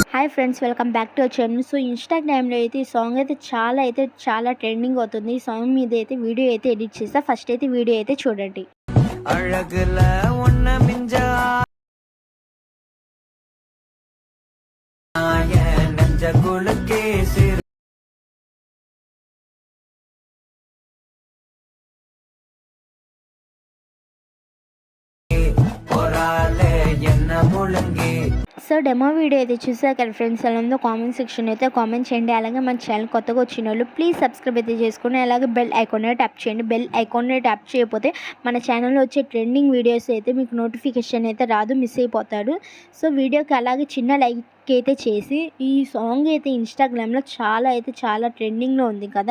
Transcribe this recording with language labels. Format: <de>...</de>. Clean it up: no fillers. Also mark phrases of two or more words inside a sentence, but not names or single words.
<en>Friends, welcome back to our channel.</en> <te>సో ఇన్‌స్టాగ్రామ్‌లో అయితే ఈ సాంగ్ చాలా ట్రెండింగ్ అవుతుంది. ఈ సాంగ్ మీద అయితే వీడియో అయితే ఎడిట్ చేశా. ఫస్ట్ అయితే వీడియో అయితే చూడండి.</te> <ta>అழகுல ஒன்ன மிஞ்ச நெஞ்ச குலுக்கே சிறு பொறாலே என்ன முழுங்கி.</ta> <te>సో</te> <en>demo video</en> <te>అయితే చూసారు కదా ఫ్రెండ్స్. ఎలా ఉందో</te> <en>comment section</en> <te>అయితే కామెంట్ చేయండి. అలాగే మన ఛానల్ కొత్తగా వచ్చిన వాళ్ళు</te> <en>please subscribe</en> <te>అయితే చేసుకుని అలాగే బెల్ ఐకాన్ని ట్యాప్ చేయండి. బెల్ ఐకాన్ని ట్యాప్ చేయకపోతే మన ఛానల్లో వచ్చే</te> <en>trending videos</en> <te>అయితే మీకు నోటిఫికేషన్ అయితే రాదు, మిస్ అయిపోతాడు. సో వీడియోకి అలాగే చిన్న లైక్ అయితే చేసి, ఈ సాంగ్ అయితే ఇన్‌స్టాగ్రామ్‌లో చాలా ట్రెండింగ్‌లో ఉంది కదా.</te>